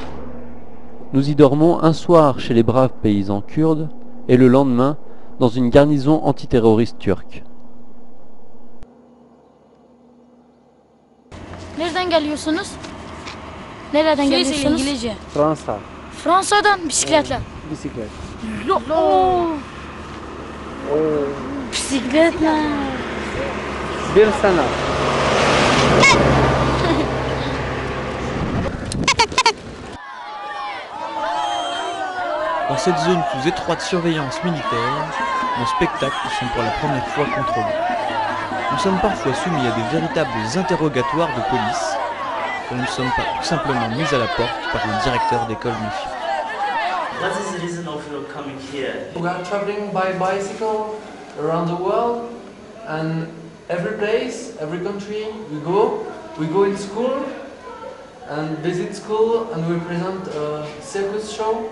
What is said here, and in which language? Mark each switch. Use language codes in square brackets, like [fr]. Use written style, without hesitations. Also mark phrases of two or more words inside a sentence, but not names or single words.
[fr] Nous y dormons un soir chez les braves paysans kurdes et le lendemain dans une garnison antiterroriste turque. [tr] Nereden geliyorsunuz? Nereden geliyorsunuz? İngilizce. Fransa. Fransa'dan bisikletle. Bisiklet. Bisikletle. Bir sene. [fr] Dans cette zone sous étroite surveillance militaire, nos spectacles sont pour la première fois contrôlés. Nous sommes parfois soumis à des véritables interrogatoires de police, quand nous ne sommes pas tout simplement mis à la porte par un directeur d'école méfiant. [en] What is the reason of your coming here? We are traveling by bicycle around the world, and every place, every country we go, we go in school and visit school and we present a circus show.